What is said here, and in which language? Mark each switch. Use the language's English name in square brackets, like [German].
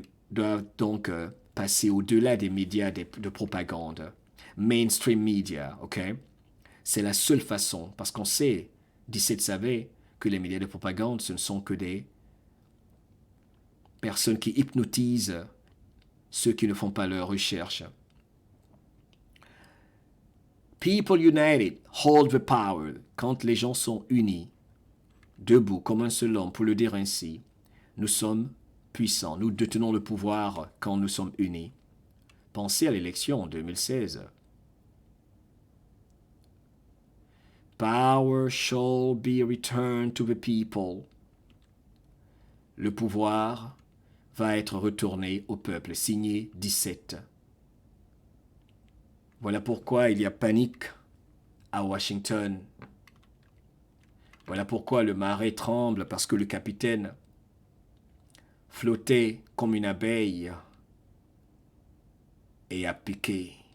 [French] Doivent donc passer au-delà des médias de propagande. [English] Mainstream Media, [French] ok? C'est la seule façon, parce qu'on sait, 17 savait que les médias de propagande, ce ne sont que des personnes qui hypnotisent ceux qui ne font pas leur recherche. [English] People united hold the power. [French] Quand les gens sont unis, debout comme un seul homme, pour le dire ainsi, nous sommes puissants. Nous détenons le pouvoir quand nous sommes unis. Pensez à l'élection en 2016. [English] Power shall be returned to the people. [French] Le pouvoir va être retourné au peuple. Signé 17. Voilà pourquoi il y a panique à Washington. Voilà pourquoi le marais tremble, parce que le capitaine flottait comme une abeille et a piqué.